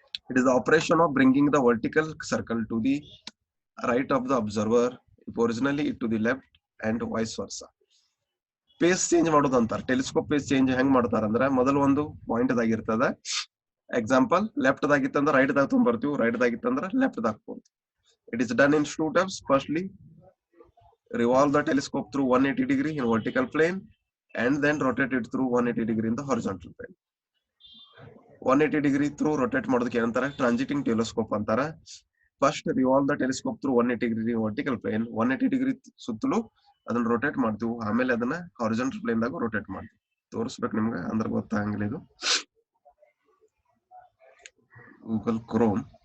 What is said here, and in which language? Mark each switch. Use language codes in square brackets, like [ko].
[en] It is the operation of bringing the vertical circle to the right of the observer if originally it to the left and vice versa. [kn] Phase change ಮಾಡೋದು ಅಂತಾರೆ. Telescope phase change ಹೆಂಗ್ ಮಾಡ್ತಾರ ಅಂದ್ರೆ ಮೊದಲು ಒಂದು point ದಾಗಿರ್ತದ. Example left ದಾಗಿತ್ತಂದ್ರೆ right ದಾಗ ತೊಗೊಂಡ್ಬರ್ತೀವಿ, right ದಾಗಿತ್ತಂದ್ರೆ left ದಾಗ ಹೋಗ್ತೀವಿ. [en] It is done in 2 steps. Firstly, revolve the telescope through 180 degree in vertical plane and then rotate it through 180 degree in the horizontal plane. 180 degree through rotate [kn] ಮಾಡೋದಕ್ಕೆ ಏನಂತಾರೆ ಟ್ರಾನ್ಸಿಟಿಂಗ್ telescope ಅಂತಾರ. [en] first revolve the telescope through 180 degree in vertical plane, 180 degree [kn] ಸುತ್ತಲೂ ಅದನ್ನ rotate ಮಾಡ್ತೀವಿ. ಆಮೇಲೆ ಅದನ್ನ horizontal plane ದಾಗ rotate ಮಾಡ್ತೀವಿ. ತೋರಿಸ್ಬೇಕು ನಿಮ್ಗೆ ಅಂದ್ರೆ ಗೊತ್ತಾಗಂಗಿಲ್ಲ. ಇದು ಗೂಗಲ್ ಕ್ರೋಮ್.